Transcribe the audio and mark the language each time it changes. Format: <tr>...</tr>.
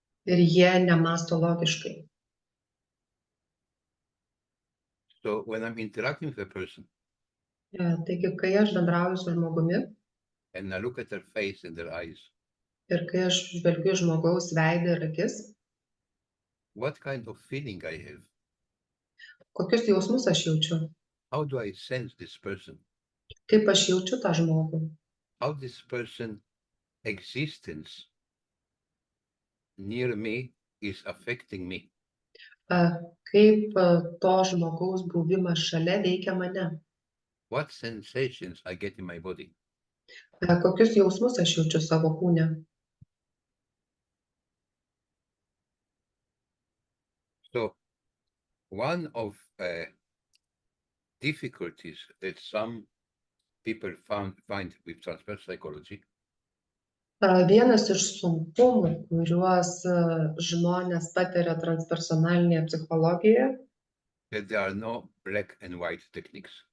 <lt>ir jie nemąsto logiškai.</lt> <en>So when I'm interacting with a person</en> <lt>Taigi, kai aš bendrauju su žmogumi</lt> <en>and I look at their face and their eyes,</en> <lt>ir kai aš žvelgiu į žmogaus veidą ir akis,</lt> <en>what kind of feeling I have?</en> <lt>kokius jausmus aš jaučiu,</lt> <en>How do I sense this person?</en> <lt>kaip aš jaučiu tą žmogų,</lt> <en>How this person existence near me is affecting me?</en> <lt>kaip to žmogaus buvimas šalia veikia mane,</lt> <en>What sensations I get in my body?</en> <lt>kokius jausmus aš jaučiu savo kūne.</lt> <en>So one of difficulties that some people find with transfer psychology</en> <lt>Vienas iš sunkumų, kuriuos žmonės patiria transpersonalinėje psichologijoje,</lt> <en>that there are no black and white techniques.</en>